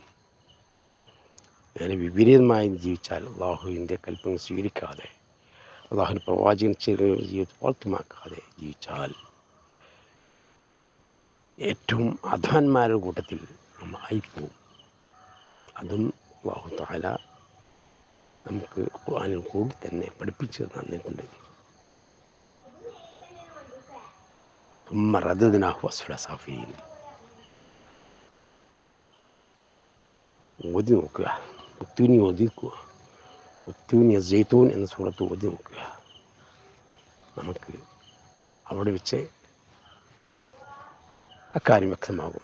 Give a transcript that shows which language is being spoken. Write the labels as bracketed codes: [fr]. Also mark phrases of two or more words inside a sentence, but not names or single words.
[ml] അങ്ങനെ വിപരീതമായി ജീവിച്ചാൽ, അള്ളാഹുവിൻ്റെ കൽപ്പന സ്വീകരിക്കാതെ അള്ളാഹുവിൻ്റെ പ്രവാചകൻ ജീവിതത്തിൽ പ്രാർത്ഥിമാക്കാതെ ജീവിച്ചാൽ ഏറ്റവും അധമന്മാരുടെ കൂട്ടത്തിൽ നമ്മൾ ആയിപ്പോവും. അതും [ar] الله تعالى [ml] നമുക്ക് ഖുർആനിൽ കൂടി തന്നെ പഠിപ്പിച്ച് തന്നിട്ടുണ്ട്. [ar] ثم رددناه أسفل سافلين. [ml] ഓതി നോക്കുക, ഒത്തൂനി ഓതിക്കുക. ഒത്തൂനി സൈത്തൂൻ എന്ന സൂറത്ത് ഓതി നോക്കുക. നമുക്ക് അവിടെ വെച്ച് അക്കാര്യം വ്യക്തമാകും.